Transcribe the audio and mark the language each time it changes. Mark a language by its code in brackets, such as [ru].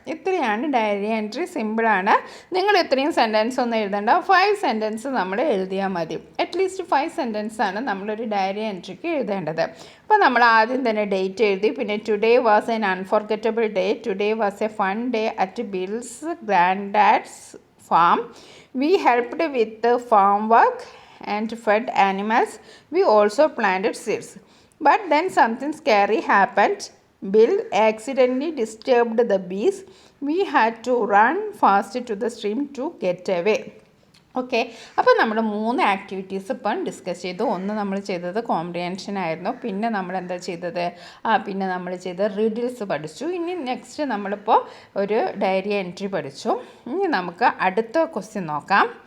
[ml] ഇത്രയാണ് diary entry, സിമ്പിളാണ്. നിങ്ങൾ ഇത്രയും സെൻറ്റൻസ് ഒന്നും എഴുതേണ്ട, 5 സെൻറ്റൻസ് നമ്മൾ എഴുതിയാൽ മതി. അറ്റ്ലീസ്റ്റ് 5 സെൻറ്റൻസാണ് നമ്മളൊരു ഡയറി എൻട്രിക്ക് എഴുതേണ്ടത്. അപ്പോൾ നമ്മൾ ആദ്യം തന്നെ ഡേറ്റ് എഴുതി. പിന്നെ [en] Today was an unforgettable day, today was a fun day at Bill's grandad's farm. We helped with the farm work and fed animals. We also planted seeds. But then something scary happened. Bill accidentally disturbed the bees. We had to run fast to the stream to get away. [ml] Okay, അപ്പോൾ നമ്മൾ 3 activities ഇപ്പം discuss ചെയ്തു. ഒന്ന് നമ്മൾ ചെയ്തത് comprehension ആയിരുന്നു. പിന്നെ നമ്മൾ എന്താ ചെയ്തത്? പിന്നെ നമ്മൾ ചെയ്ത റിഡിൽസ് പഠിച്ചു. ഇനി നെക്സ്റ്റ് നമ്മളിപ്പോൾ ഒരു ഡയറി എൻട്രി പഠിച്ചു. ഇനി നമുക്ക് അടുത്ത ക്വസ്റ്റ്യൻ നോക്കാം.